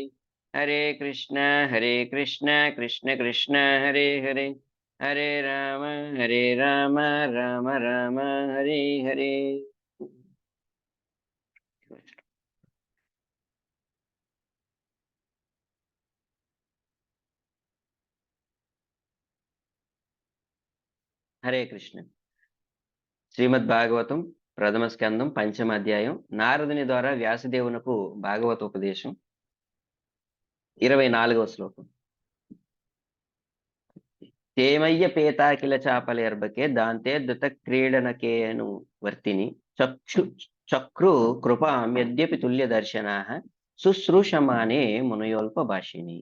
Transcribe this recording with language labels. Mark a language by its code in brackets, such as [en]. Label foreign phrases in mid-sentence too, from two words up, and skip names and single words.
[sa] హరే కృష్ణ కృష్ణ కృష్ణ హరే హరే హరే రామ రామ రామ హరే హరే. హరే కృష్ణ. [te] శ్రీమద్ భాగవతం ప్రథమ స్కందం పంచమ అధ్యాయం. నారదుని ద్వారా వ్యాసదేవునకు భాగవతోపదేశం. 24వ శ్లోకం. [sa] తేమయ్య పేతాకిల చాపలేర్బకే దాంతే దుత క్రీడనకేను వర్తిని చక్రు కృపాం యద్యపి తుల్య దర్శనాః శుశ్రూషమానే మునయోల్ప భాషిని.